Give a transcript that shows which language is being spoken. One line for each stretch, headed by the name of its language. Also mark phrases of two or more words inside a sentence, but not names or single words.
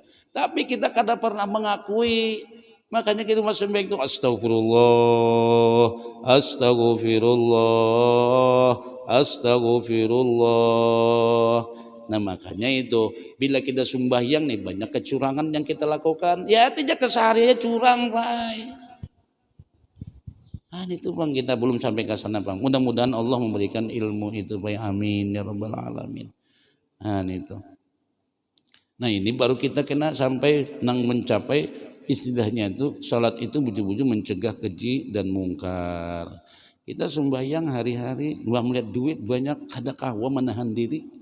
Indonesian: Tapi kita kada pernah mengakui. Makanya kita masih baik itu
Arabic: astagfirullah, astagfirullah, astagfirullah.
Indonesian: Nah makanya itu bila kita sembahyang nih banyak kecurangan yang kita lakukan. Ya tidak kesehariannya curang Pak. Itu bang kita belum sampai ke sana bang. Mudah-mudahan Allah memberikan ilmu itu Pak.
Arabic: Amin ya rabbal alamin.
Indonesian: Itu. Nah ini baru kita kena sampai nang mencapai istilahnya itu salat itu buju-buju mencegah keji dan mungkar. Kita sembahyang hari-hari dua melihat duit banyak
Banjar: kada kawa
Indonesian: menahan diri.